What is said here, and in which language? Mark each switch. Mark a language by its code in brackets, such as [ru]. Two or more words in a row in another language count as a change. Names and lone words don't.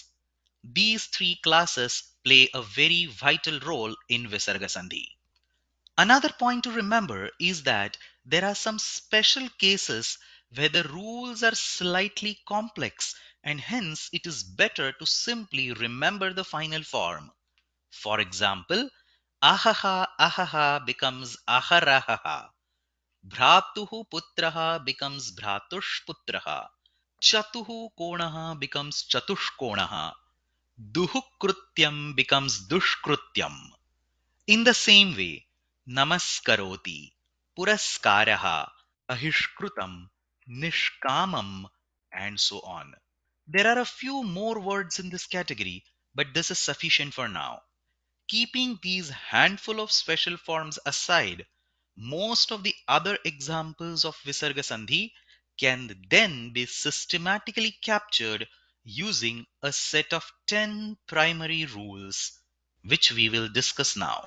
[en] These 3 classes play a very vital role in Visarga Sandhi. Another point to remember is that there are some special cases where the rules are slightly complex and hence it is better to simply remember the final form. For example, [sa] अहः अहः becomes अहरहः. भ्रातुः पुत्रः becomes भ्रातुष् पुत्रः. चतुः कोणः becomes चतुष् कोणः. Duhukrutyam becomes dushkrutyam. [en] In the same way, [sa] नमस्करोति, पुरस्कारः, आविष्कृतम्, निष्कामम्, [en] and so on. There are a few more words in this category, but this is sufficient for now. Keeping these handful of special forms aside, most of the other examples of Visarga Sandhi can then be systematically captured using a set of 10 primary rules, which we will discuss now.